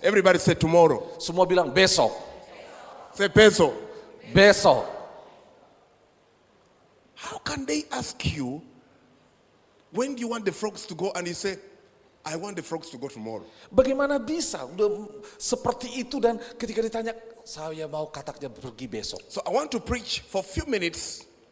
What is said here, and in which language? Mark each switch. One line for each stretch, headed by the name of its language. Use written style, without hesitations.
English: Everybody said tomorrow.
Indonesian: Semua bilang besok,
English: Say peso.
Indonesian: besok.
English: How can they ask you, when do you want the frogs to go? And you say, I want the frogs to go tomorrow.
Indonesian: Bagaimana bisa udah seperti itu dan ketika ditanya, saya mau kataknya pergi besok.
English: So I want to preach for a few minutes,